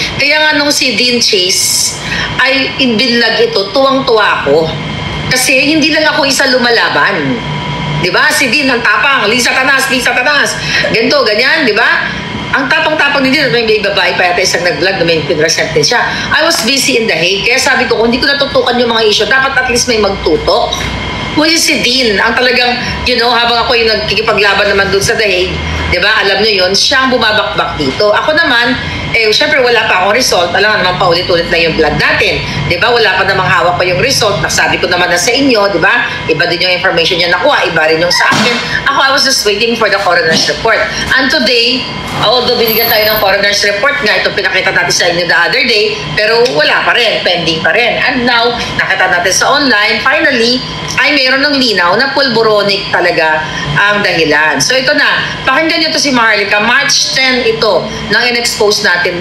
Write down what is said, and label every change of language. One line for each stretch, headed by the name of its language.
Filipino: Kaya nga nung si Dean Chase ay binlog ito, tuwang-tuwa ako. Kasi hindi lang ako isa lumalaban. Di ba? Si Dean ang tapang, Lisa Tanas, ganito, ganyan, di ba? Ang tapang-tapang ni Dean, may babae pa yata isang nag-vlog na may pinresent din siya.
English: I was busy in The Hague,
Filipino: kaya sabi ko, kung hindi ko natutukan yung mga issue, dapat at least may magtutok. Which is si Dean, ang talagang, habang ako yung nagkikipaglaban naman dun sa The Hague, di ba, alam nyo yun, siya ang bumabakbak dito. Ako naman, syempre wala pa akong result, alam naman paulit-ulit na yung vlog natin. Di ba, wala pa namang hawak pa yung result, nasabi ko naman na sa inyo, di ba, iba din yung information niya nakuha, iba rin yung sa akin.
English: Ako, I was just waiting for the coroner's report. And today, although
Filipino: binigyan tayo ng coroner's report nga, ito pinakita natin sa inyo the other day, pero wala pa rin, pending pa rin. And now, nakita natin sa online, finally, ay mayroon ng linaw na pulboronic talaga ang dahilan. So ito na, pakinggan nyo to si Maharlika. March 10 ito, nang in-expose natin.